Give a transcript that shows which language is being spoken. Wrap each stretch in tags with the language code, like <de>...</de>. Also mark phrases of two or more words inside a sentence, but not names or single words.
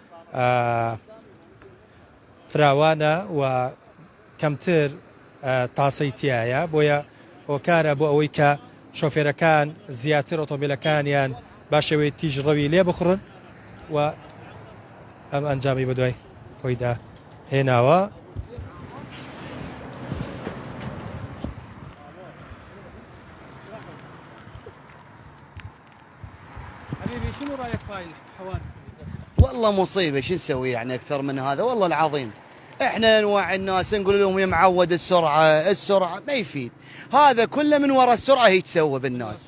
<ckb>فراوانە و کەمتر تاسەی تایە بۆیە هۆکارە بۆ ئەوەی کە شۆفێرەکان زیاتر ئۆتۆمبیلەکانیان باشەوەی تیژڕەوی لێ بخڕن و ئەم ئەنجامی بە دوای خۆیدا هێناوە.</ckb> <ar>شنو رايك في الحوادث؟ والله مصيبه شو نسوي يعني اكثر من هذا والله العظيم. احنا نوعي الناس نقول لهم يا معود السرعه ما يفيد، هذا كله من وراء السرعه هي تسوى بالناس.</ar>